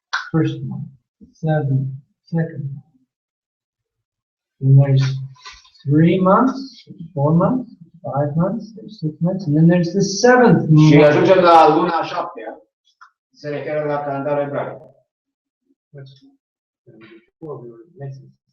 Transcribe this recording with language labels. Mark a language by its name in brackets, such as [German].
[English] First month, 7, second month. Then there's 3 months, 4 months, 5 months, there's 6 months, and then there's the 7th [Romanian] Și [English] month. [Romanian] ajungem la luna a 7-a. Se referă la calendarul ebraic. [English] Which before we were missing.